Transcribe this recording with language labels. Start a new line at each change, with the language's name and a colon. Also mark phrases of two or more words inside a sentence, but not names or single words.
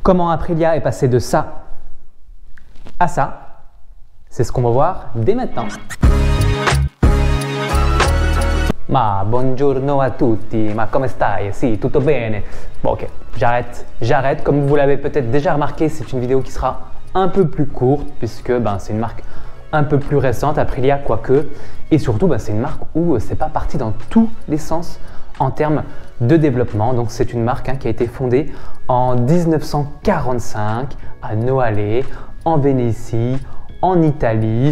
French: Comment Aprilia est passé de ça à ça, c'est ce qu'on va voir dès maintenant.
Italian: Ma buongiorno a tutti, ma come stai? Si, tutto bene.
French: Bon ok, j'arrête. Comme vous l'avez peut-être déjà remarqué, c'est une vidéo qui sera un peu plus courte puisque c'est une marque un peu plus récente, Aprilia quoique. Et surtout, c'est une marque où c'est pas parti dans tous les sens en termes de développement. Donc c'est une marque qui a été fondée en 1945 à Noale, en Vénétie, en Italie.